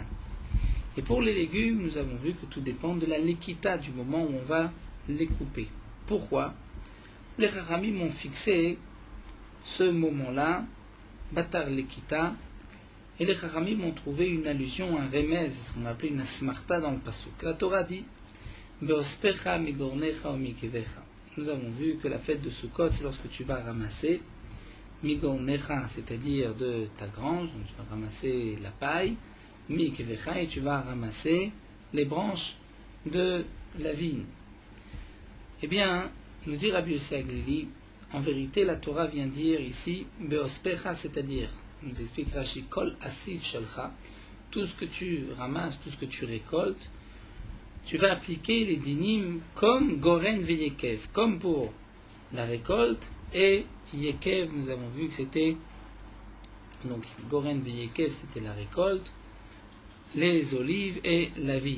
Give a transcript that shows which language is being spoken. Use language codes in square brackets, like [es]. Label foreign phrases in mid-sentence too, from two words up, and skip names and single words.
[fr] Et pour les légumes, nous avons vu que tout dépend de la lekita, du moment où on va les couper. Pourquoi? Les Chachamim ont fixé ce moment-là, [he] בתר לקיטה, [fr] et les Chachamim ont trouvé une allusion, un remez, ce qu'on appelle une asmarta dans le pasuk. La Torah dit [he] באספך מגרנך ומיקבך. [fr] Nous avons vu que la fête de Sukkot, c'est lorsque tu vas ramasser migornecha, c'est-à-dire de ta grange, donc tu vas ramasser la paille, mikevecha, et tu vas ramasser les branches de la vigne. Eh bien, nous dit Rabbi Yossé Aglili, en vérité, la Torah vient dire ici Beospecha, c'est-à-dire, nous explique Rashi, [he] כל אסיף שלך, [fr] tout ce que tu ramasses, tout ce que tu récoltes, tu vas appliquer les dinim comme [he] גורן ויקב, [fr] comme pour la récolte, et Yekev, nous avons vu que c'était, donc [he] גורן ויקב, [fr] c'était la récolte, les olives et la vigne.